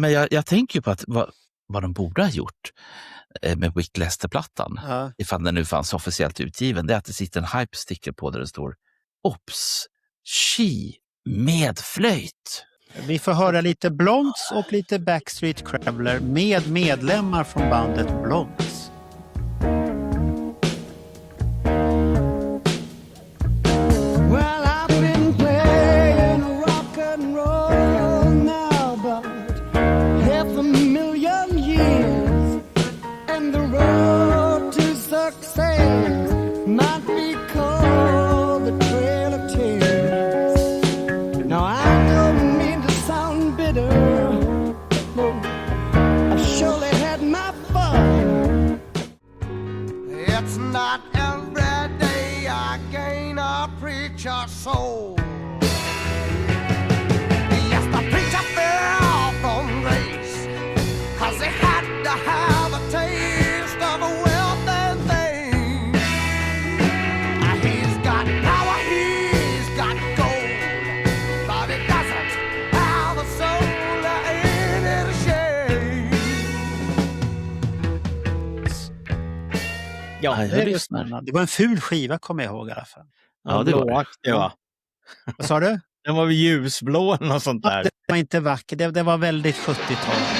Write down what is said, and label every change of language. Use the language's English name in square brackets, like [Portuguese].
[Swedish] Jag tänker ju på att vad de borde ha gjort med Wicked Lester-plattan, ifall den nu fanns officiellt utgiven, det är att det sitter en hype-sticker på där det står Ops, She med flöjt. Vi får höra lite Blonts och lite Backstreet Crawler med medlemmar från bandet Blonts. [English] Well, I've been playing rock and roll now about 500,000 years, and the road to success might be called the Trail of Tears. Now I don't mean to sound bitter, no, I surely had my fun. It's not every day I gain a preacher's soul. Yes, the preacher fell from grace, 'cause he had to have a taste of a wealth and things. He's got power, he's got gold, but he doesn't have a soul, ain't it a shame? [Swedish] Ja, det var en ful skiva, kommer jag ihåg i alla fall. Ja, det var det. Va? Vad sa du? Den var väl ljusblå eller något sånt där. Det var inte vacker, det var väldigt 70-tal.